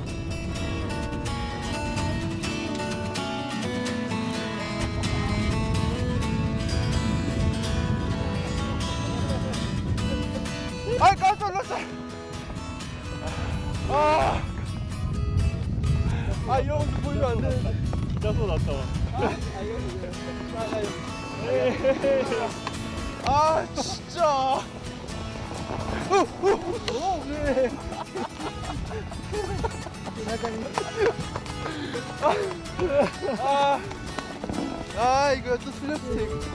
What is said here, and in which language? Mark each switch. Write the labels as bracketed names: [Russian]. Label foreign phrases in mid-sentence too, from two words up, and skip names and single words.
[Korean] 깜짝 놀랐어. 이런 거 보이면 안 돼. [Japanese] 痛そうだったわ。 [Korean] 진짜. 이거 또 슬랩스틱.